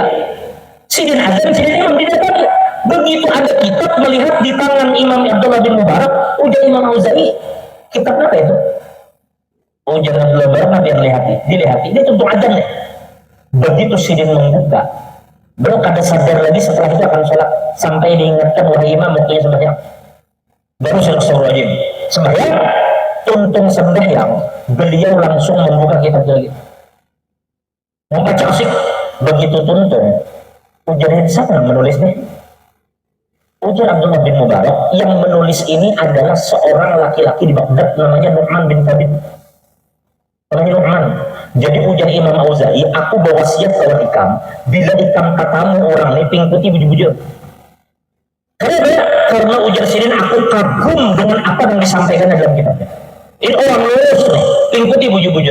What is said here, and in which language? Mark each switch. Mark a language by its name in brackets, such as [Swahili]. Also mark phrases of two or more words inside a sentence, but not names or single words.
[Indonesian] Sidin adzan, sidin imam didatangi. Begitu ada kitab melihat di tangan Imam Abdullah bin Mubarak, ujar Imam Auza'i, kitab apa itu? Ujar Abdullah bin Mubarak yang dilihat, ini untuk adzan ya. Begitu sidin membuka, beliau kada sadar lagi setelah itu akan sholat, sampai diingatkan wahai imam waktunya sembahyang. Baru Astagfirullahaladzim sembahyang, tuntung sembahyang, beliau langsung membuka kitab lagi, membaca asik. Begitu tuntung, ujar siapa yang menulisnya? Ujar Abdullah bin Mubarak, yang menulis ini adalah seorang laki-laki di Baghdad namanya Nu'man bin Thabit. Namanya Nu'man. Jadi ujar Imam Auza'i, aku bawa wasiat kawan ikam, bila ikam katamu orang ini ping putih bujur-bujur. Karena ujar Sirin, aku kagum dengan apa yang disampaikan dalam kitabnya. Ini orang lulus nih, ping putih bujur-bujur.